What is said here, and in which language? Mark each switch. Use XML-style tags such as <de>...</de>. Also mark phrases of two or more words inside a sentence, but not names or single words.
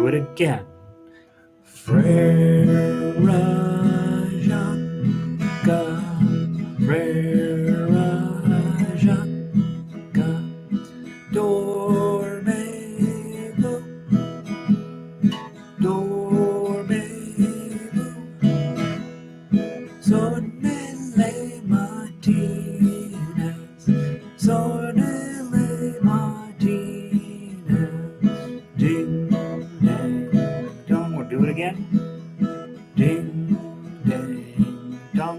<fr>again. Frere Jacques, Frere Jacques, dormez-vous, dormez-vous, sonnez les matines, sonnez les matines, ding, dang, dong.</fr> <en>We'll do it again. Ding, dang, dong.</en>